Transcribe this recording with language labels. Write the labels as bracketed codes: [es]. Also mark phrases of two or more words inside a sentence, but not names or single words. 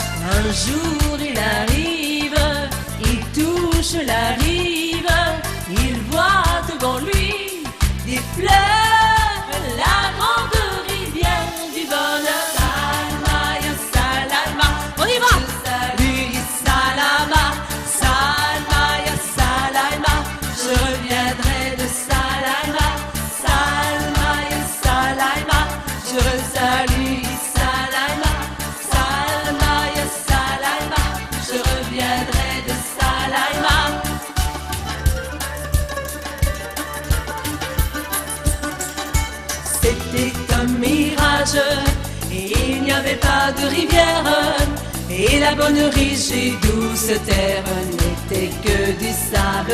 [fr] Un jour il arrive, il touche la rive, il voit devant lui des fleuves, la grande rivière du bonheur. Salma, ya Salama, on y va. Salut Salama, Salma, ya Salama, je reviendrai de Salama, Salma, ya Salama, je salue Salama, Salma, ya Salama, je reviendrai de Salama. C'était un mirage et il n'y avait pas de rivière, et la bonne riche et douce terre n'était que du sable.